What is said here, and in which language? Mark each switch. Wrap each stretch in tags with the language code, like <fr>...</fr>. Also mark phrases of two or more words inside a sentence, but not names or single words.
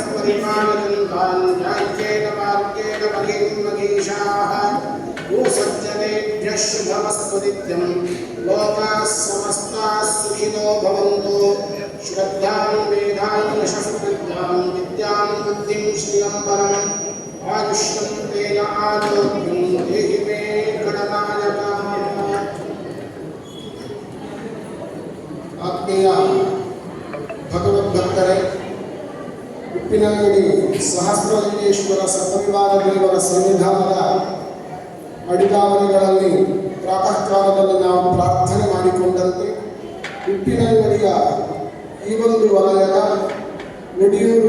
<sa>परिपालयन्तान् राज्येन मार्गेण महीमहीषाः गोसज्जनेभ्यः शुभमस्तु नित्यं लोकाः समस्ताः सुखिनो भवन्तु श्रद्धां वेदां यशस्विद्यां विद्यां बुद्धिं श्रियं परम् आयुष्यं तेन आरोग्यं देहि मे गणनायकः</sa> <kn>ಆತ್ಮೀಯ ಭಗವದ್ಭಕ್ತರೇ, ಉಪ್ಪಿನಂಗಡಿ ಸಹಸ್ರಲಿಂಗೇಶ್ವರ ಸಪರಿವಾರ ದೇವರ ಸನ್ನಿಧಾನದ ಅಡಿಗಾವಲಿಗಳಲ್ಲಿ ಪ್ರಾತಃ ಕಾಲದಲ್ಲಿ ನಾವು ಪ್ರಾರ್ಥನೆ ಮಾಡಿಕೊಂಡಂತೆ ಉಪ್ಪಿನಂಗಡಿಯ ಈ ಒಂದು ವಲಯದ ಒಡಿಯೂರು</kn>